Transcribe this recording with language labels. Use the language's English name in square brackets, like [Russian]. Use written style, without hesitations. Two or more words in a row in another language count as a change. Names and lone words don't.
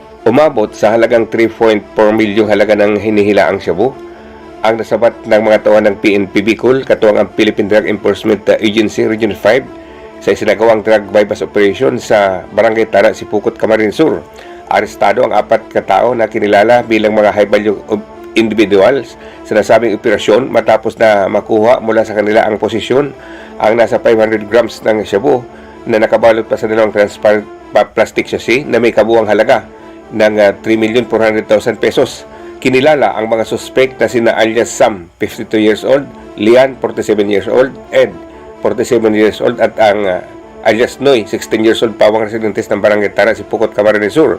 [Filipino] Umabot sa halagang 3.4 milyong halaga ng hinihilaang shabu ang nasabat ng mga tauhan ng PNP Bicol katuwang ang Philippine Drug Enforcement Agency Region 5 sa isinagawang [English] drug bypass operation [Filipino] sa Barangay Tara, Sipukot, Camarines Sur. Arestado ang 4 katao na kinilala bilang mga [English] high value individuals [Filipino] sa nasabing operasyon matapos na makuha mula sa kanila ang posisyon ang nasa 500 grams ng shabu na nakabalot pa sa dalawang [English] transparent plastic chassis [Filipino] na may kabuang halaga ng 3,400,000 pesos. Kinilala ang mga suspect na sina alias Sam, [English] 52 years old, [Filipino] Lian, [English] 47 years old, [Filipino] Ed, [English] 47 years old [Filipino] at ang alias Noy, [English] 16 years old, [Filipino] pawang residentes ng Barangay Tara, Sipukot, Camarines Sur.